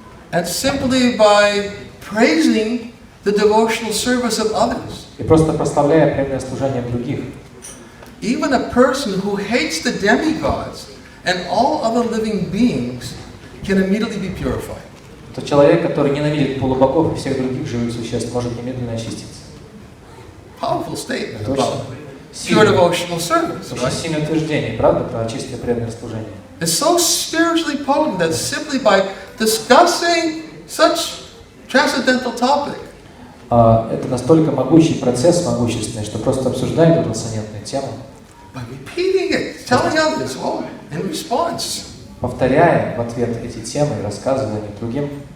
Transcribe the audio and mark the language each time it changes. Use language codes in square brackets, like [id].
[en] and simply by praising the devotional service of others. [ru] и просто прославляя преданное служение других. [en] Even a person who hates the demigods and all other living beings can immediately be purified. [ru] То человек, который ненавидит полубогов и всех других живых существ, может немедленно очиститься. [en] Powerful statement [ru] Это [en] about pure devotional service, [ru] очень [en] right? [ru] сильное утверждение, правда, про чистое преданное служение. [en] It's so spiritually potent that simply by discussing such transcendental topic, [ru] Это настолько могучий процесс, могущественный, что просто обсуждая эту трансцендентную тему, [en] by repeating it, telling others, oh, in response, [ru] повторяя в ответ эти темы и рассказывая их другим,